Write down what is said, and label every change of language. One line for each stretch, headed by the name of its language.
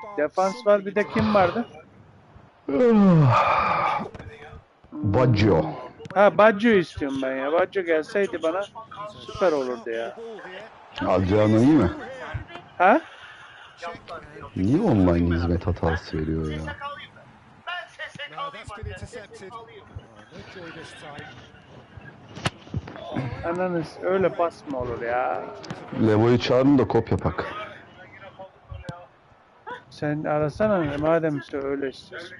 Turkish: Defans var, bir de kim vardı? Baggio. Baggio istiyorum ben ya. Baggio gelseydi bana süper olurdu ya. Adriano iyi mi? Ha? Niye online hizmet hatası veriyor ya?
English: No, that's been intercepted. No joy this time.
Turkish: Ananız öyle pas mı olur ya? Levo'yu çağırın da kop yapak. Sen arasana madem işte öyle istiyorsun.